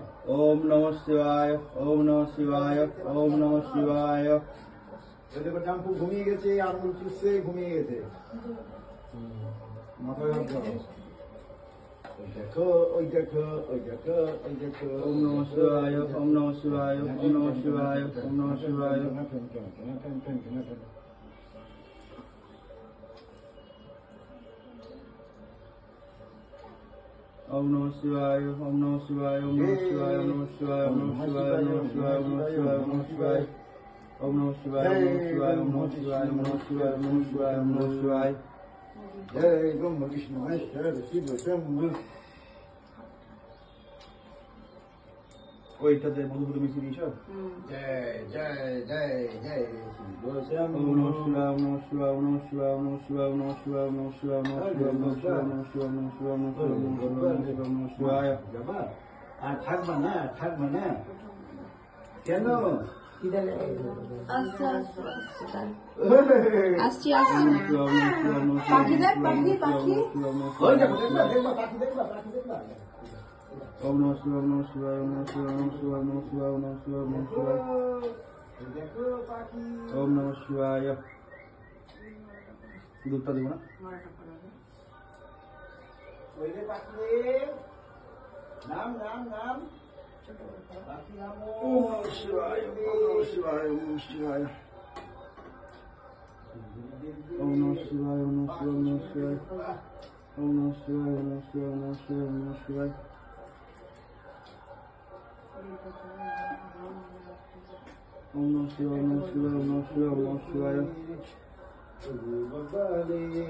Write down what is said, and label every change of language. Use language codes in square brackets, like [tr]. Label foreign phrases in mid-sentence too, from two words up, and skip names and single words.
[sa] ओम नमः शिवाय, ओम नमः शिवाय, ओम नमः शिवाय। [bn] দেখো জাম্পু ঘুমিয়ে গেছে, আঙুল চুষছে ঘুমিয়ে গেছে, মাথায় হাত দাও। ওই দেখো, ওই দেখো, ওই দেখো, ওই দেখো। [sa] ओम नमः शिवाय, ओम नमः शिवाय, ओम नमः शिवाय, ओम नमः शिवाय। ओम नमः शिवाय, ओम नमः शिवाय, ओम नमः शिवाय, ओम नमः शिवाय, ओम नमः शिवाय, ओम नमः शिवाय, ओम नमः शिवाय, ओम नमः शिवाय। ओम नमः शिवाय, ओम नमः शिवाय, ओम नमः शिवाय, ओम नमः शिवाय, ओम नमः शिवाय, ओम नमः शिवाय। जय ब्रह्म विष्णु महेश्वर शिव शंभु। [bn] ওইটাতে মধুপুর মিশিয়ে দিয়েছ। [sa] जय जय जय जय शिव शंभु। ओम नमः शिवाय, ओम नमः शिवाय, ओम नमः शिवाय, ओम नमः शिवाय, ओम नमः शिवाय, ओम नमः शिवाय, ओम नमः शिवाय, ओम नमः शिवाय, ओम नमः शिवाय, ओम नमः शिवाय, ओम नमः शिवाय, ओम नमः शिवाय, ओम नमः शिवाय। [bn] যাবা আর থাকবা না, থাকবা না কেন? আসছি আসছি পাখি দেখ পাখি পাখি ওই দেখো, দেখবা দেখবা পাখি, দেখবা পাখি, দেখবা। [sa] ओम नमः शिवाय, ओम नमः शिवाय, ओम नमः शिवाय, ओम नमः शिवाय, ओम नमः शिवाय, ओम नमः शिवाय, ओम नमः शिवाय। [bn] ওই দেখো পাখি। [sa] ओम नमः शिवाय। [bn] দুধটা দিব না। ওই যে পাখি রে, নাম নাম নাম পাখি নাম। [sa] ओम नमः शिवाय, ओम नमः शिवाय, ओम नमः शिवाय। ओम नमः शिवाय, ओम नमः शिवाय, ओम नमः शिवाय। ओम नमः शिवाय, ओम नमः शिवाय, ओम नमः शिवाय, ओम नमः शिवाय। ओम नमः शिवाय, ओम नमः शिवाय, ओम नमः शिवाय, ओम नमः शिवाय। [bn] বাবা রে।